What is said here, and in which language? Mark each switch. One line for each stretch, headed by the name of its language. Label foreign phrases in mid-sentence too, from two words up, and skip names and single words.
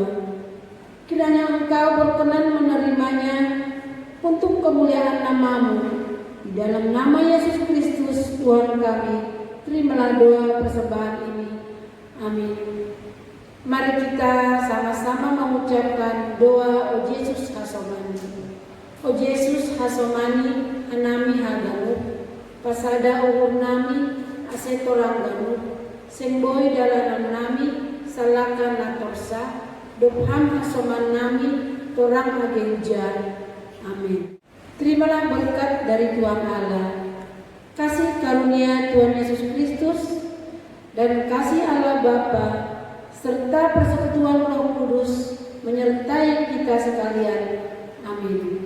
Indonesian: Kiranya Engkau berkenan menerimanya untuk kemuliaan nama-Mu. Di dalam nama Yesus Kristus Tuhan kami, terimalah doa persembahan ini. Amin. Mari kita sama-sama mengucapkan doa O Yesus Hasomani.
Batak Simalungun: O Yesus Hasomani, anami haganut, pasada uhur nami, asetorang ganut, sengboy dalanan nami, salakan natorsa, dopham hasoman nami, torang agenjar.
Indonesian: Amin. Terimalah berkat dari Tuhan Allah, kasih karunia Tuhan Yesus Kristus, dan kasih Allah Bapa, serta persekutuan Roh Kudus menyertai kita sekalian. Amin.